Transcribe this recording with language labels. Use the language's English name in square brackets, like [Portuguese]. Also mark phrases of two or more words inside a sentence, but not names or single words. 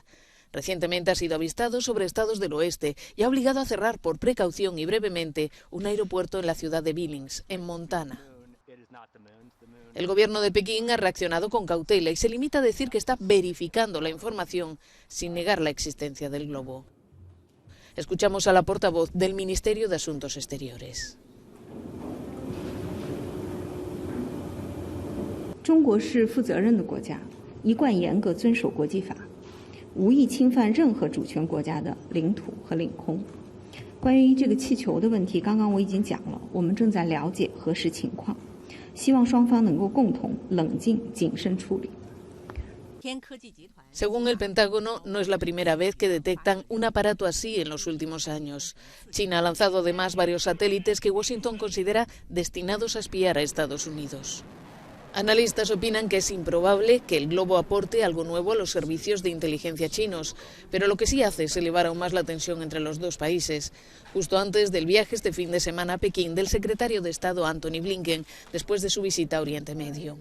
[Spanish] Recientemente ha sido avistado sobre estados del oeste y ha obligado a cerrar por precaución y brevemente un aeropuerto en la ciudad de Billings, en Montana. El gobierno de Pekín ha reaccionado con cautela y se limita a decir que está verificando la información sin negar la existencia del globo. Escuchamos a la portavoz del Ministerio de Asuntos Exteriores. [Chinese] 中国是负责任的国家，一贯严格遵守国际法，无意侵犯任何主权国家的领土和领空。关于这个气球的问题，刚刚我已经讲了，我们正在了解核实情况，希望双方能够共同冷静谨慎处理。 [Spanish] Según el Pentágono, no es la primera vez que detectan un aparato así en los últimos años. China ha lanzado además varios satélites que Washington considera destinados a espiar a Estados Unidos. Analistas opinan que es improbable que el globo aporte algo nuevo a los servicios de inteligencia chinos, pero lo que sí hace es elevar aún más la tensión entre los dos países, justo antes del viaje este fin de semana a Pekín del secretario de Estado Antony Blinken, después de su visita a Oriente Medio.